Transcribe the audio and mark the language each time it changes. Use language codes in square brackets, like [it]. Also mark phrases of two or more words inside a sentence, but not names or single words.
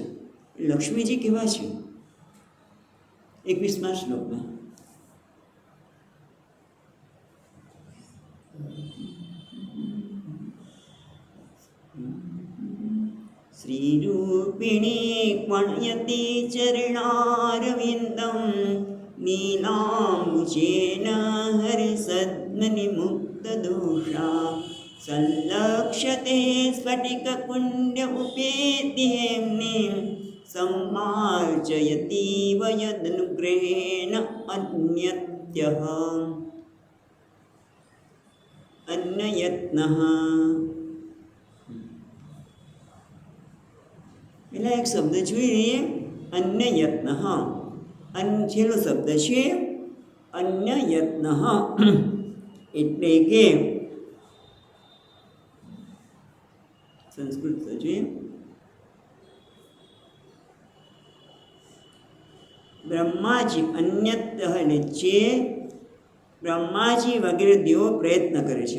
[gu] લક્ષ્મીજી કેવા છે? 21મા શ્લોકમાં [sa] શ્રીરૂપિણી ક્વણયતિ ચરણારવિંદમ નીલાંબુજેન હરિસદ્મનિમુક્તદોષા સંલક્ષ્યતે સ્ફટિકકુંડ ઉપેતિ હેમ્નિ सम्मार्जयतीव यदनुग्रहेण अन्यत्यः अन्ययत्नः. [gu] પેલા એક શબ્દ જોઈ લઈએ, અન્યયત્ન. છેલ્લો શબ્દ છે અન્યયત્ન. એટલે કે સંસ્કૃત જોઈએ, બ્રહ્માજી અન્યત એટલે જે બ્રહ્માજી વગેરે દેવો પ્રયત્ન કરે છે.